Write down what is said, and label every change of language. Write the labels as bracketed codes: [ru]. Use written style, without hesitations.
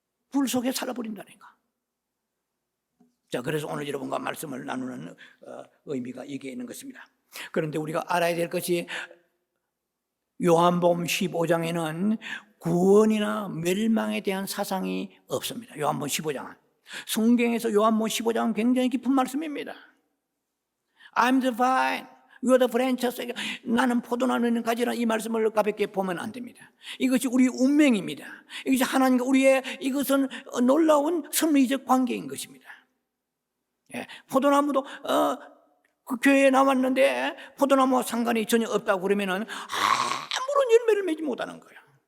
[ko] 불 속에 살아버린다니까. 자, 그래서 오늘 여러분과 말씀을 나누는 의미가 여기에 있는 것입니다. 그런데 우리가 알아야 될 것이 요한복음 15장에는 구원이나 멸망에 대한 사상이 없습니다. 요한복음 15장은. 성경에서 요한복음 15장은 굉장히 깊은 말씀입니다. [en] I'm the vine, you are the branches. [ko] 나는 포도나무는 가지라는 이 말씀을 가볍게 보면 안 됩니다. 이것이 우리 운명입니다. 이것이 하나님과 우리의 이것은 놀라운 섭리적 관계인 것입니다. 포도나무도 그 교회에 나왔는데 포도나무와 상관이 전혀 없다고 그러면은 아무런 열매를 맺지 못하는 거예요.